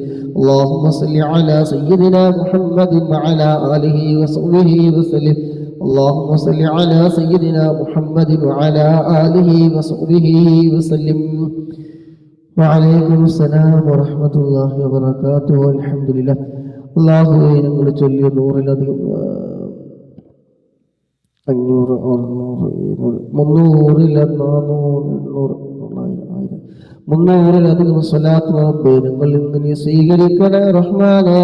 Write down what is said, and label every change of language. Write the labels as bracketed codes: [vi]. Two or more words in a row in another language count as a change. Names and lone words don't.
[ar] اللهم صل على سيدنا محمد وعلى آله وصحبه وسلم. اللهم صل على سيدنا محمد وعلى آله وصحبه وسلم. وعليكم السلام ورحمة الله وبركاته. الحمد لله. [ml] അള്ളാഹുവേ, ഞങ്ങൾ ചൊല്ലിയ 100-ലധികം 500, 600, 300-ലധികം സ്വലാത്ത് റബ്ബേ ഞങ്ങൾ ഇന്ന് നീ സ്വീകരിക്കണേ റഹ്മാനേ.